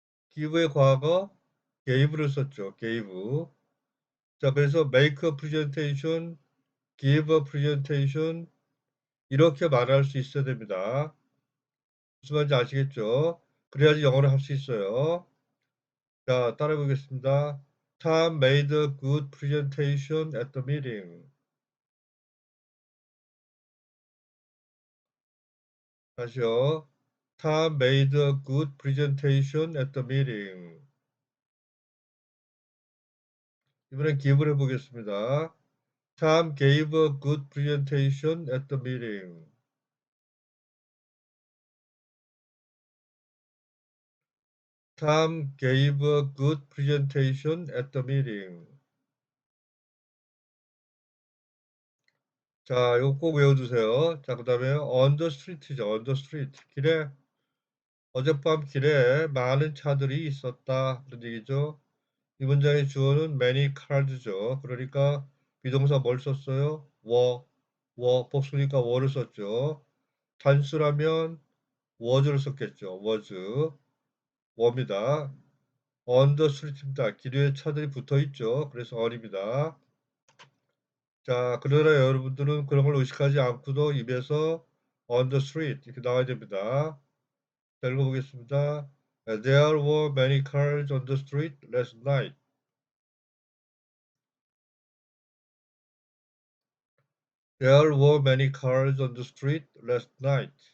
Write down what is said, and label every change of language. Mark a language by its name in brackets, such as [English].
[Korean] give의 과거 gave를 썼죠. gave. 자, 그래서 [English] make a presentation, give a presentation [Korean] 이렇게 말할 수 있어야 됩니다. 무슨 말인지 아시겠죠? 그래야지 영어를 할 수 있어요. 자, 따라해 보겠습니다. [English] Tom made a good presentation at the meeting. [Korean] 다시요. [English] Tom made a good presentation at the meeting. [Korean] 이번엔 기입을 해보겠습니다. [English] Tom gave a good presentation at the meeting. Tom gave a good presentation at the meeting. [Korean] 자, 이거 꼭 외워두세요. 자, 그 다음에 [English] on the street [Korean] 죠. [English] on the street. [Korean] 길에, 어젯밤 길에 많은 차들이 있었다. 그런 얘기죠. 이 문장의 주어는 [English] many cars [Korean] 죠. 그러니까 비동사 뭘 썼어요? 복수니까 were를 썼죠. 단수라면 was를 썼겠죠. [English] was, were입니다. on the street입니다. [Korean] 길 위에 차들이 붙어 있죠. 그래서 on입니다. 자, 그러나 여러분들은 그런 걸 의식하지 않고도 입에서 [English] on the street [Korean] 이렇게 나와야 됩니다. 자, 읽어보겠습니다. [English] There were many cars on the street last night. There were many cars on the street last night.